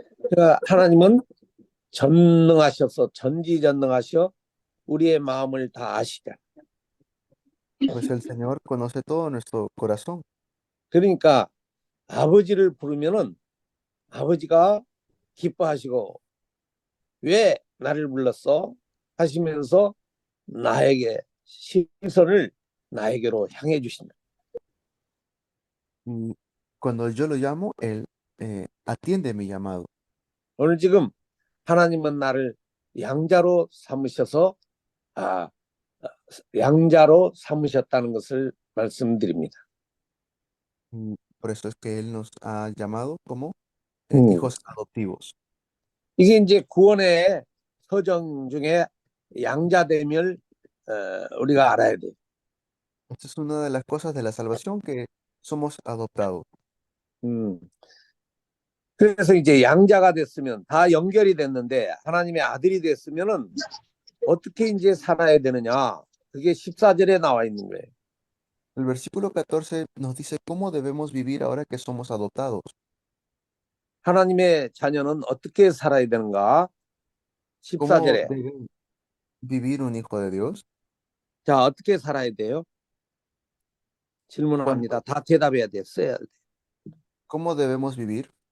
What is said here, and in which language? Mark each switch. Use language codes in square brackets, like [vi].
[ko] 그러니까 하나님은 전능하셔서 전지전능하셔 우리의 마음을 다 아시잖아요. [es] Pues el Señor conoce todo nuestro corazón. [ko] 그러니까 아버지를 부르면은 아버지가 기뻐하시고 왜 나를 불렀어? 하시면서 나에게 시선을 나에게로 향해 주신다. [es] Y cuando yo lo llamo, Él atiende mi llamado. [ko] 오늘 지금 하나님은 나를 양자로 삼으셔서 아, 양자로 삼으셨다는 것을 말씀드립니다. [es] Por eso es que Él nos ha llamado como 음. hijos adoptivos. [ko] 이게 이제 구원의 서정 중에 양자됨을 우리가 알아야 돼요. [es] Esta es una de las cosas de la salvación que somos adoptados. 음. [ko] 그래서 이제 양자가 됐으면 다 연결이 됐는데 하나님의 아들이 됐으면은 어떻게 이제 살아야 되느냐? 그게 14절에 나와 있는 거예요. [es] El versículo 14 nos dice cómo debemos vivir ahora que somos adoptados. [ko] 하나님의 자녀는 어떻게 살아야 되는가? [es] ¿Cómo [ko] 14절에. [es] debe vivir un hijo de Dios? [ko] 자, 어떻게 살아야 돼요? 질문합니다. 다 대답해야 됐어요. [es] ¿Cómo debemos vivir?